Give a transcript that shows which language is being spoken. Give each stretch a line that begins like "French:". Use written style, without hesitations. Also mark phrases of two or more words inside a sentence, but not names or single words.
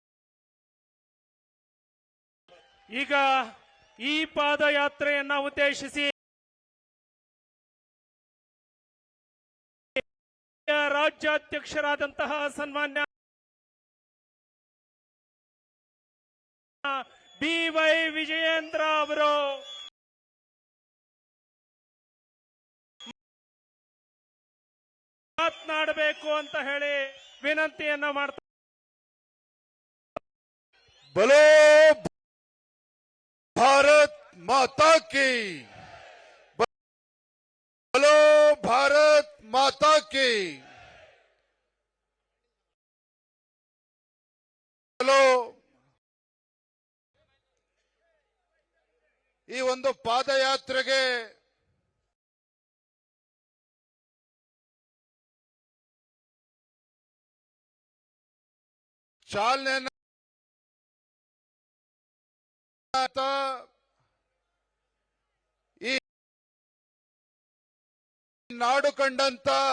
Kannada: ಈಗ ಈ ಪಾದಯಾತ್ರೆಯನ್ನ ಉದ್ದೇಶಿಸಿ ರಾಜ್ಯಾಧ್ಯಕ್ಷರಾದಂತಹ ಸನ್ಮಾನ್ಯ BY ವಿಜಯೇಂದ್ರ ಅವರು ಮಾತನಾಡಬೇಕು ಅಂತ ಹೇಳಿ ವಿನಂತಿಯನ್ನ ಮಾಡ್ತಾರೆ.
Hindi: बोलो भारत माता की, बोलो भारत माता की, बोलो.
Kannada: ಈ ಒಂದು ಪಾದಯಾತ್ರೆಗೆ ಚಾಲನೆ ಈ ನಾಡು ಕಂಡಂತ